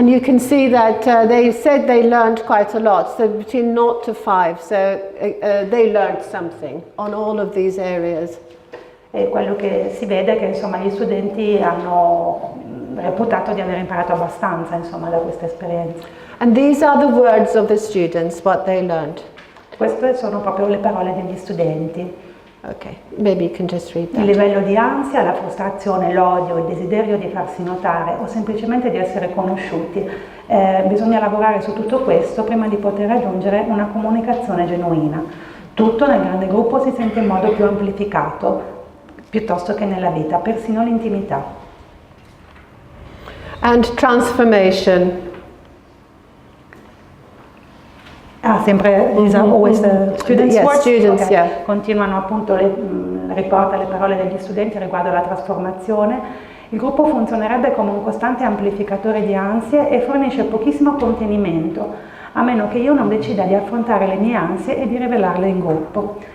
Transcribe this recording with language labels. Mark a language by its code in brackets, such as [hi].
[en] And you can see that they said they learned quite a lot, so between 0 to 5, so they learned something on all of these areas. [it] E quello che si vede è che, insomma, gli studenti hanno reputato di aver imparato abbastanza, insomma, da questa esperienza. [en] And these are the words of the students, what they learned. [it] Queste sono proprio le parole degli studenti. [en] Okay, maybe you can just read that. [it] Il livello di ansia, la frustrazione, l'odio, il desiderio di farsi notare o semplicemente di essere conosciuti. Bisogna lavorare su tutto questo prima di poter raggiungere una comunicazione genuina. Tutto nel grande gruppo si sente in modo più amplificato, piuttosto che nella vita, persino l'intimità. [en] And transformation. [it] Sempre [en] always the students' Yes, words? students, Okay. yeah. [it] Continuano appunto, riporta le parole degli studenti riguardo alla trasformazione. Il gruppo funzionerebbe come un costante amplificatore di ansie e fornisce pochissimo contenimento, a meno che io non decida di affrontare le mie ansie e di rivelarle in gruppo.